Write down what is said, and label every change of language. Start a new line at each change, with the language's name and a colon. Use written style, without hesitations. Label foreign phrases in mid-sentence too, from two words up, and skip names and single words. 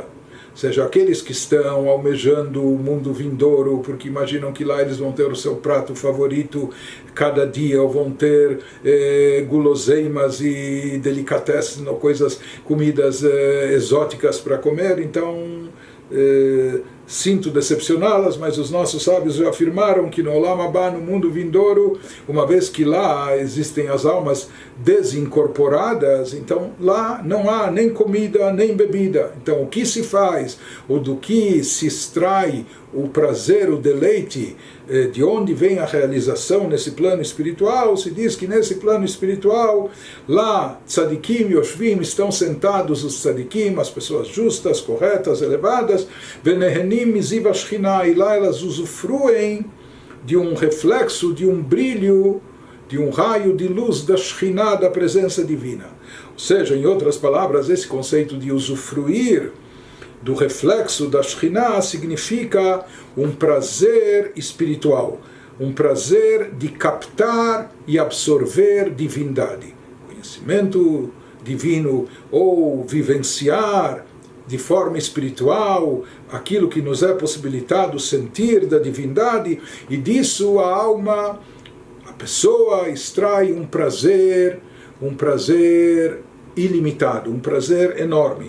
Portuguese: Ou seja, aqueles que estão almejando o mundo vindouro, porque imaginam que lá eles vão ter o seu prato favorito cada dia, ou vão ter guloseimas e delicatessen, ou comidas exóticas para comer, então sinto decepcioná-las, mas os nossos sábios já afirmaram que no
Hebrew: עולם הבא,
Portuguese: no mundo vindouro, uma vez que lá existem as almas desincorporadas, então lá não há nem comida nem bebida. Então o que se faz, ou do que se extrai o prazer, o deleite, de onde vem a realização nesse plano espiritual, se diz que nesse plano espiritual, lá,
Hebrew: צדיקים יושבים,
Portuguese: estão sentados os tzadikim, as pessoas justas, corretas, elevadas,
Hebrew: ונהנים מזיו השכינה,
Portuguese: e lá elas usufruem de um reflexo, de um brilho, de um raio de luz da Shekhinah, da presença divina. Ou seja, em outras palavras, esse conceito de usufruir do reflexo da Shekhinah significa um prazer espiritual, um prazer de captar e absorver divindade, conhecimento divino, ou vivenciar de forma espiritual aquilo que nos é possibilitado sentir da divindade, e disso a alma, a pessoa extrai um prazer ilimitado, um prazer enorme.